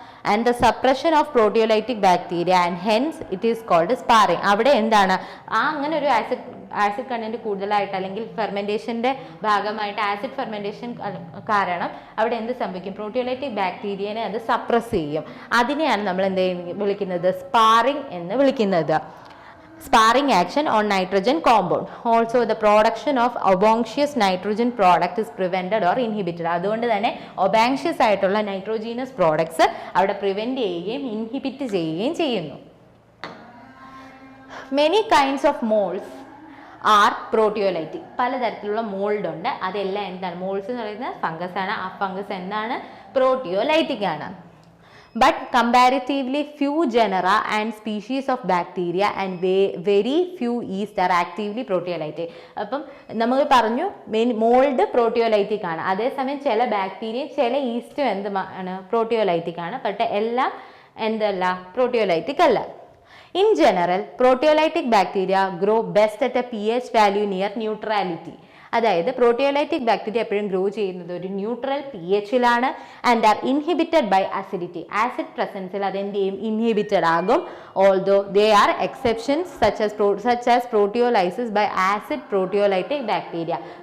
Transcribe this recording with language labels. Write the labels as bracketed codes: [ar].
[en] And the suppression of proteolytic bacteria and hence it is called sparing. [ml] അവിടെ എന്താണ് അങ്ങനെ ഒരു ആസിഡ് കണ്ടൻറ്റ് കൂടുതലായിട്ട് അല്ലെങ്കിൽ ഫെർമെൻറ്റേഷൻ്റെ ഭാഗമായിട്ട് ആസിഡ് ഫെർമെൻറ്റേഷൻ കാരണം അവിടെ എന്ത് സംഭവിക്കും, പ്രോട്ടിയോലൈറ്റിക് ബാക്ടീരിയനെ അത് സപ്രസ് ചെയ്യും. അതിനെയാണ് നമ്മൾ വിളിക്കുന്നത് സ്പാറിങ് എന്ന് വിളിക്കുന്നത്. [en] Sparring action on nitrogen compound. Also the production of obnoxious nitrogen product is prevented or inhibited. [ml] അതുകൊണ്ട് തന്നെ ഒബാങ്ഷ്യസ് ആയിട്ടുള്ള നൈട്രോജീനസ് പ്രോഡക്ട്സ് അവിടെ പ്രിവെൻറ്റ് ചെയ്യുകയും ഇൻഹിബിറ്റ് ചെയ്യുകയും ചെയ്യുന്നു. [en] Many kinds of molds are proteolytic. [ml] പലതരത്തിലുള്ള മോൾഡ് ഉണ്ട്. അതെല്ലാം എന്താണ്, മോൾഡ്സ് എന്ന് പറയുന്നത് ഫംഗസ് ആണ്. ആ ഫംഗസ് എന്താണ്, പ്രോട്ടിയോലൈറ്റിക് ആണ്. [en] But comparatively few genera and species of bacteria and very few yeast are actively proteolytic. [ml] അപ്പം നമ്മൾ പറഞ്ഞു മോൾഡ് പ്രോട്ടിയോലൈറ്റിക് ആണ്. അതേസമയം ചില ബാക്ടീരിയയും ചില ഈസ്റ്റും എന്താണ് പ്രോട്ടിയോലൈറ്റിക് ആണ്. പക്ഷേ എല്ലാം എന്തല്ല, പ്രോട്ടിയോലൈറ്റിക് അല്ല. [en] In general, proteolytic bacteria grow best at a pH value near neutrality. [ml] അതായത് പ്രോട്ടിയോലൈറ്റിക് ബാക്ടീരിയ എപ്പോഴും ഗ്രോ ചെയ്യുന്നത് ഒരു neutral pH-ലാണ് [en] And are inhibited by acidity. [ml] Acid പ്രസൻസിൽ അതെന്ത് ചെയ്യും, ഇൻഹിബിറ്റഡ് ആകും. [en] Although they are exceptions such as proteolysis by acid proteolytic bacteria.